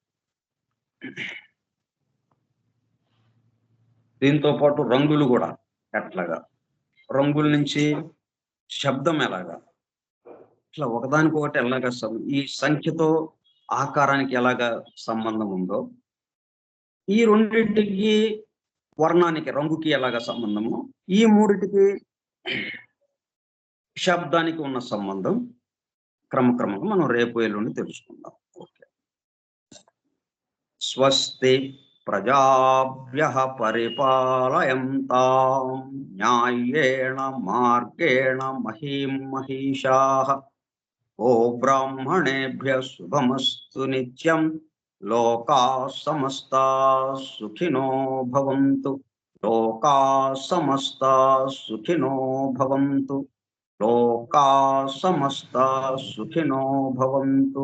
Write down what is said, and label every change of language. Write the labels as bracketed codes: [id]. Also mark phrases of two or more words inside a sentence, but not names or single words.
[te] దీంతో పాటు రంగులు కూడా ఎట్లాగా, రంగుల నుంచి శబ్దం ఎలాగా, ఇట్లా ఒకదానికొకటి ఎలాగా ఈ సంఖ్యతో ఆకారానికి ఎలాగా సంబంధం ఉందో ఈ రెండింటికి వర్ణానికి రంగుకి ఎలాగా సంబంధము, ఈ మూడిటికి శబ్దానికి ఉన్న సంబంధం క్రమక్రమంగా మనం రేపు ఎల్లుండి తెలుసుకుందాం. ఓకే. [sa] स्वस्ति प्रजाभ्यः परिपालयन्तां न्यायेण मार्गेण महीं महिषाः. ओ ब्राह्मणेभ्यः शुभमस्तु नित्यं. लोकाः समस्ताः सुखिनो भवन्तु. लोकाः समस्ताः सुखिनो भवन्तु. लोकाः समस्ताः सुखिनो भवन्तु.